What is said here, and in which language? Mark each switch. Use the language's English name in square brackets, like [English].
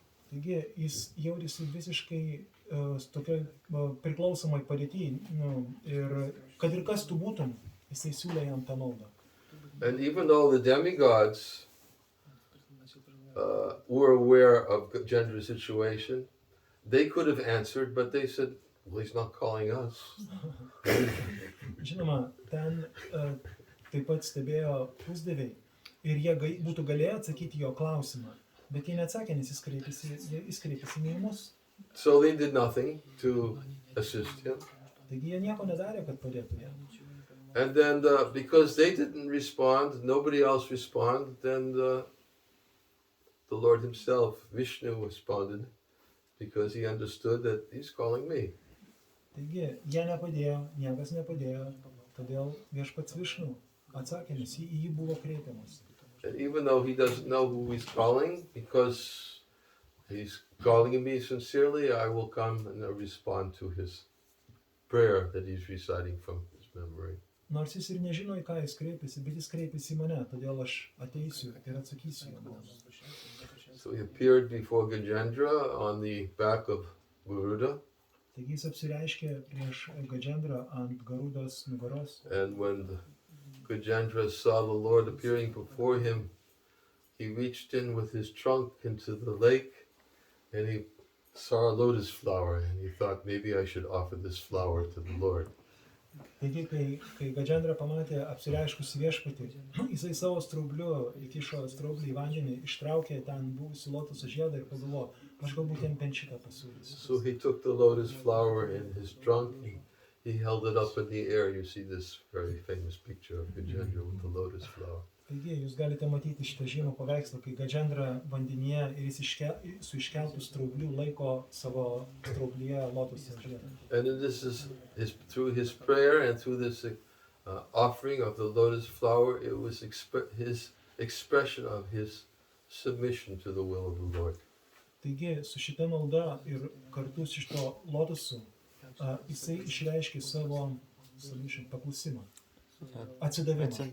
[Lithuanian] Taigi jis jautėsi visiškai tokioj priklausomoj padėtyj, ir kad ir kas tu būtum, jisai siūlė jam tą maldą. [English] And even though the demigods were aware of Gajendra's situation, they could have answered, but they said, well, he's not calling us. [Lithuanian] Žinoma, ten taip pat stebėjo pusdieviai ir jie būtų galėję atsakyti jo klausimą, bet jie neatsakė, nes jis kreipėsi ne į mus. [English] So they did nothing to assist him. [Lithuanian] Taigi jie nieko nedarė, kad padėtų jam. [English] And then because they didn't respond, nobody else responded, then the Lord himself, Vishnu, responded because he understood that he's calling me. [Lithuanian] Taigi jie nepadėjo, niekas nepadėjo, todėl viešpats Višnu atsakė, nes į jį buvo kreipiamas. [English] And even though he doesn't know who he's calling, because he's calling me sincerely, I will come and respond to his prayer that he's reciting from his memory. [Lithuanian] Nors jis ir nežino, į ką jis kreipiasi, bet jis kreipiasi į mane, todėl aš ateisiu ir atsakysiu jo maldą. [English] So he appeared before Gajendra on the back of Garuda. [Lithuanian] Taigi jis apsireiškė prieš Gadžendrą ant Garudos nugaros. [English] And when Gajendra saw the Lord appearing before him, he reached in with his trunk into the lake and he saw a lotus flower and he thought maybe I should offer this flower to the Lord. [Lithuanian] Taigi, kai Gajendra pamatė apsireiškusi viešpatį, jisai savo straubliu įkišo straublį į vandenį, ištraukė ten buvusi lotoso žiedą ir pagalvojo, aš galbūt jam bent šitą pasiūlysiu. [English] So he took the lotus flower in his trunk, he held it up in the air. You see this very famous picture of Gajendra with the lotus flower. [Lithuanian] Taigi, jūs galite matyti šitą žymų paveikslą, kai Gajendra vandenyje ir jis su iškeltų straubliu laiko savo straublyje lotoso žiedą. [English] And this is through his prayer and through this offering of the lotus flower, it was his expression of his submission to the will of the Lord. [Lithuanian] Taigi, su šita malda ir kartu su šito lotosu, jisai išreiškė savo paklusimą, atsidavimą.